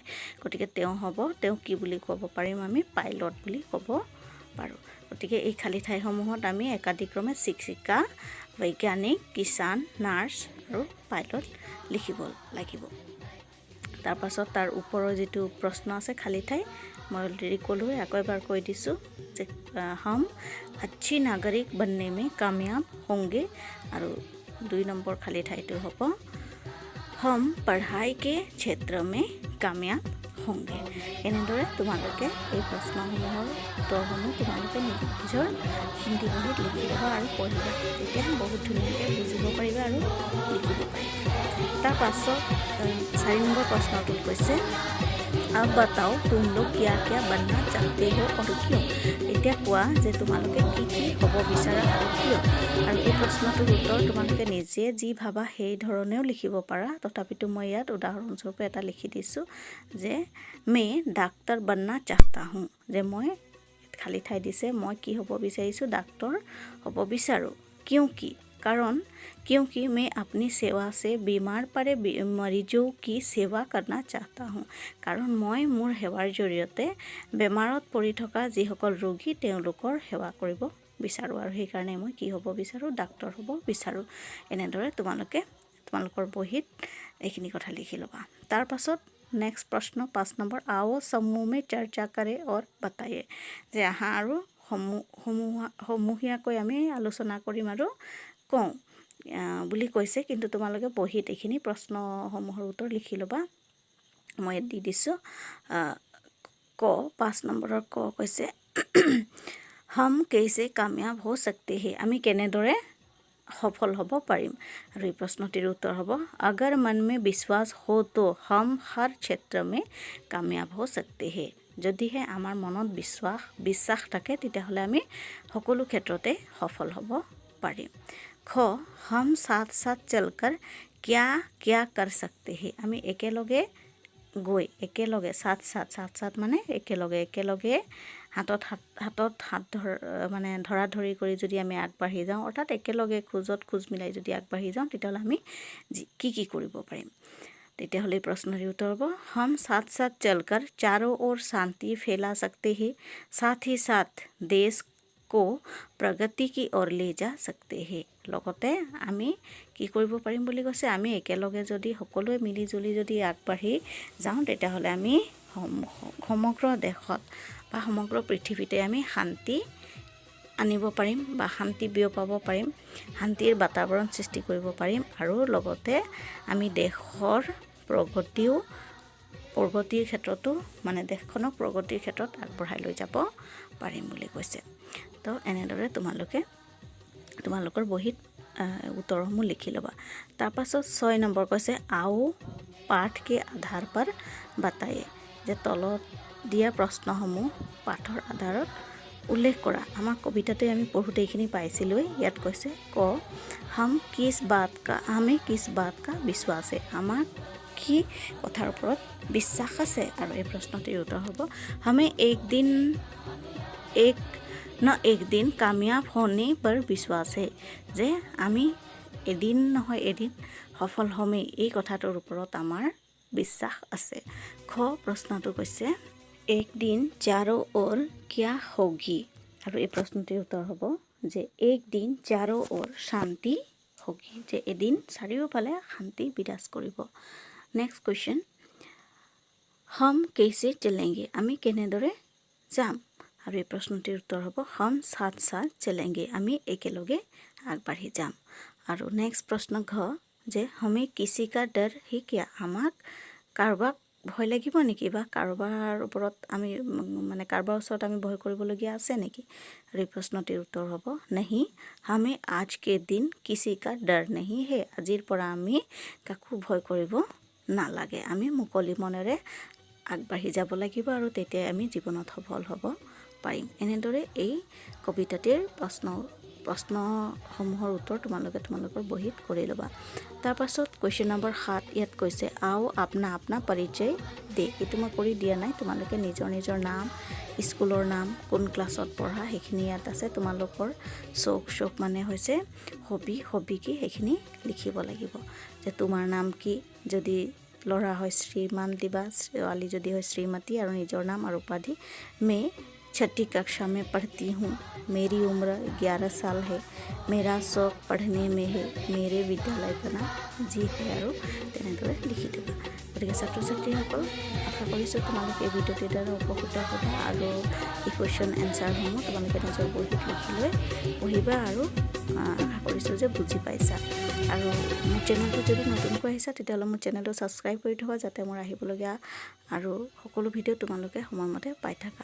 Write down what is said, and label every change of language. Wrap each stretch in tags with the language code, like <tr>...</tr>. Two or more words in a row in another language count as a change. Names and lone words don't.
<as>গতিকে তেওঁ কি বুলি ক'ব পাৰিম? আমি পাইলট বুলি ক'ব পাৰোঁ। গতিকে এই খালি ঠাইসমূহত আমি একাধিক্ৰমে শিক্ষিকা, বৈজ্ঞানিক, কিষান, নাৰ্ছ আৰু পাইলট লিখিব লাগিব। তাৰ পাছত তাৰ ওপৰৰ যেটো প্ৰশ্ন আছে খালি ঠাই মই অলৰেডি ক'লোঁ, আকৌ এবাৰ কৈ দিছোঁ যে</as> <hi>हम अच्छी नागरिक बनने में कामयाब होंगे</hi> <as>और 2 নম্বৰ খালি ঠাইটো হ'ব</as> <hi>हम पढ़ाई के क्षेत्र में कामयाब होंगे</hi> <as>এনেদৰে তোমালোকে এই প্ৰশ্নসমূহৰ উত্তৰসমূহ তোমালোকে নিজৰ হিন্দী বহীত লিখি ল'বা আৰু পঢ়িবা তেতিয়া বহুত ধুনীয়াকৈ বুজিব পাৰিবা আৰু লিখিব পাৰিবা তাৰ পাছত 4 নম্বৰ প্ৰশ্নটোত কৈছে</as> <hi>अब बताओ तुम लोग क्या क्या बनना चाहते हो और क्यों</hi> <as>এতিয়া কোৱা যে তোমালোকে কি হ'ব বিচাৰা আৰু কিয় আৰু এই প্ৰশ্নটোৰ উত্তৰ তোমালোকে নিজে যি ভাবা সেই ধৰণেও লিখিব পাৰা তথাপিতো মই ইয়াত উদাহৰণস্বৰূপে এটা লিখি দিছোঁ যে</as> <hi>मैं डॉक्टर बनना चाहता हूँ</hi> <as>যে মই খালি ঠাই দিছে মই কি হ'ব বিচাৰিছোঁ ডাক্তৰ হ'ব বিচাৰোঁ</as> <hi>कारण क्योंकि मैं अपनी सेवा से बीमार पड़े मरीजों की सेवा करना चाहता हूँ कारण</hi> <as>মই মোৰ সেৱাৰ জৰিয়তে বেমাৰত পৰি থকা যিসকল ৰোগী তেওঁলোকৰ সেৱা কৰিব বিচাৰোঁ আৰু সেই কাৰণে মই কি হ'ব বিচাৰোঁ ডাক্তৰ হ'ব বিচাৰোঁ এনেদৰে তোমালোকৰ বহিত এইখিনি কথা লিখি ল'বা তাৰ পাছত</as> <hi>नेक्स्ट प्रश्न 5 नंबर आओ समूह में चर्चा करें और बताइए</hi> <as>जे आहा আৰু সমূহীয়াকৈ আমি আলোচনা কৰিম আৰু কওঁ বুলি কৈছে কিন্তু তোমালোকে বহিত এইখিনি প্ৰশ্নসমূহৰ উত্তৰ লিখি ল'বা মই দি দিছোঁ ক 5 নম্বৰৰ ক কৈছে</as> <hi>हम कैसे कामयाब हो सकते हैं</hi> <as>আমি কেনেদৰে सफल হ'ব পাৰিম আৰু এই প্ৰশ্নটিৰ উত্তৰ হ'ব</as> <hi>अगर मन में विश्वास हो तो हम हर क्षेत्र में कामयाब हो सकते हैं</hi> <as>যদিহে আমাৰ মনত বিশ্বাস থাকে তেতিয়াহ'লে আমি সকলো ক্ষেত্ৰতে সফল হ'ব পাৰিম খ</as> <hi>हम साथ साथ चलकर क्या क्या कर सकते हैं</hi> <as>আমি একেলগে গৈ একেলগে সাথ মানে একেলগে হাতত মানে ধৰা ধৰি কৰি যদি আমি আগবাঢ়ি যাওঁ অৰ্থাৎ একেলগে খোজ মিলাই যদি আগবাঢ়ি যাওঁ তেতিয়াহ'লে আমি কি কৰিব পাৰিম তেতিয়াহ'লে প্ৰশ্নৰ উত্তৰ হ'ব</as> <hi>हम साथ साथ चलकर चारों ओर शांति फैला सकते हैं साथ ही साथ देश को प्रगति की ओर ले जा सकते हैं</hi> <as>লগতে আমি কি কৰিব পাৰিম বুলি কৈছে আমি একেলগে যদি সকলোৱে মিলি জুলি যদি আগবাঢ়ি যাওঁ তেতিয়াহ'লে আমি সমগ্ৰ দেশত বা সমগ্ৰ পৃথিৱীতে আমি শান্তি আনিব পাৰিম বা শান্তি বিয়পাব পাৰিম শান্তিৰ বাতাবৰণ সৃষ্টি কৰিব পাৰিম আৰু লগতে আমি দেশৰ প্ৰগতিৰ ক্ষেত্ৰতো মানে দেশখনক প্ৰগতিৰ ক্ষেত্ৰত আগবঢ়াই লৈ যাব পাৰিম বুলি কৈছে তো এনেদৰে তোমালোকৰ বহিত उत्तरসমূহ লিখি ল'বা তাৰ পাছত 6 নম্বৰ কৈছে</as> <hi>आओ पाठ के आधार पर बताइए</hi> <as>যে তলত দিয়া প্ৰশ্নসমূহ পাঠৰ আধাৰত উল্লেখ কৰা আমাৰ কবিতাতে আমি পঢ়োতে এইখিনি পাইছিলোঁ ইয়াত কৈছে ক</as> <hi>हमें किस बात का विश्वास है</hi> <as>আমাৰ কি কথাৰ ওপৰত বিশ্বাস আছে আৰু এই প্ৰশ্নটিৰ উত্তৰ হ'ব हमें</as> <hi>एक दिन कामयाब होने पर विश्वास है</hi> <as>যে আমি এদিন নহয় এদিন সফল হ'মেই এই কথাটোৰ ওপৰত আমাৰ বিশ্বাস আছে খ প্ৰশ্নটো কৈছে</as> <hi>एक दिन चारों ओर क्या होगी</hi> <as>আৰু এই প্ৰশ্নটিৰ উত্তৰ হ'ব যে</as> <hi>एक दिन चारों ओर शांति होगी</hi> <as>যে এদিন চাৰিওফালে শান্তি বিৰাজ কৰিব</as> <en>next question</en> <hi>हम कैसे चलेंगे</hi> <as>আমি কেনেদৰে যাম আৰু এই প্ৰশ্নটিৰ উত্তৰ হ'ব हम</as> <hi>साथ साथ चलेंगे</hi> <as>আমি একেলগে আগবাঢ়ি যাম আৰু নেক্সট প্ৰশ্ন ঘ যে</as> <hi>हमें किसी का डर है क्या</hi> <as>আমাক কাৰোবাক ভয় লাগিব নেকি বা কাৰোবাৰ ওপৰত আমি মানে কাৰোবাৰ ওচৰত আমি ভয় কৰিবলগীয়া আছে নেকি আৰু এই প্ৰশ্নটিৰ উত্তৰ হ'ব</as> <hi>नहीं हमें आज के दिन किसी का डर नहीं है</hi> <as>আজিৰ পৰা আমি কাকো ভয় কৰিব নালাগে আমি মুকলি মনেৰে আগবাঢ়ি যাব লাগিব আৰু তেতিয়া আমি জীৱনত সফল হ'ব পাৰিম এনেদৰে এই কবিতাটিৰ প্ৰশ্নসমূহৰ উত্তৰ তোমালোকৰ বহিত কৰি ল'বা তাৰ পাছত</as> <en>question number</en> <as>7 ইয়াত কৈছে</as> <hi>आओ अपना परिचय</hi> <as>দে এইটো মই কৰি দিয়া নাই তোমালোকে নিজৰ নাম স্কুলৰ নাম কোন ক্লাছত পঢ়া সেইখিনি ইয়াত আছে তোমালোকৰ চোক মানে হৈছে হবি কি সেইখিনি লিখিব লাগিব যে তোমাৰ নাম কি যদি ল'ৰা হয় শ্ৰীমান দিবা ছোৱালী যদি হয় শ্ৰীমতী আৰু নিজৰ নাম আৰু উপাধি</as> <hi>मैं 6ठी कक्षा में पढ़ती हूँ मेरी उम्र 11 साल है मेरा शौक पढ़ने में है मेरे विद्यालय का नाम जी है</hi> <as>আৰু তেনেদৰে লিখি দিবা গতিকে ছাত্ৰ ছাত্ৰীসকল আশা কৰিছোঁ তোমালোকে এই ভিডিঅ'টিৰ দ্বাৰা উপকৃত হ'বা আৰু এই</as> <en>question answers</en> <as>তোমালোকে নিজৰ বহিত লিখি লৈ পঢ়িবা আৰু আশা কৰিছোঁ যে বুজি পাইছা। আৰু মোৰ চেনেলটো যদি নতুনকৈ আহিছা তেতিয়াহ'লে মোৰ চেনেলটো ছাবস্ক্ৰাইব কৰি থ'বা, যাতে মোৰ আহিবলগীয়া আৰু সকলো ভিডিঅ' তোমালোকে সময়মতে পাই থাকা।</as>